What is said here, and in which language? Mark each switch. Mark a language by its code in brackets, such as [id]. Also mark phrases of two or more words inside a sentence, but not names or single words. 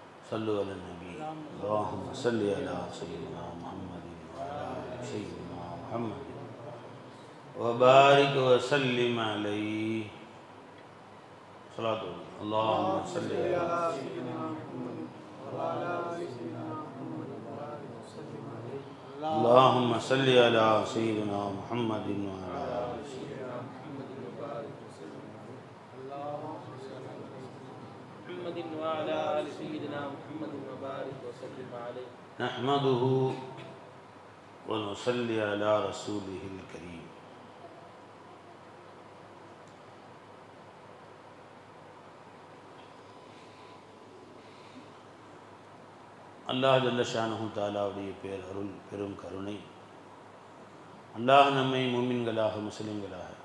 [ar] صلوا على النبي اللهم صل على سيدنا محمد وعلى آل سيدنا محمد وبارك وسلم عليه صلاة اللهم صل على سيدنا محمد وعلى آل سيدنا محمد وبارك وسلم عليه اللهم صل على سيدنا محمد وعلى آل سيدنا محمد وبارك وسلم عليه محمد وعلى آل سيدنا محمد وبارك وسلم عليه نحمده ونصلي على رسوله الكريم [ta] அல்லாஹ் [ar] جل شأنه [ta] தஆலாவுடைய பேர் அருள் பெரும் கருணை அல்லாஹ் நம்மை முஃமின்களாக முஸ்லிம்களாக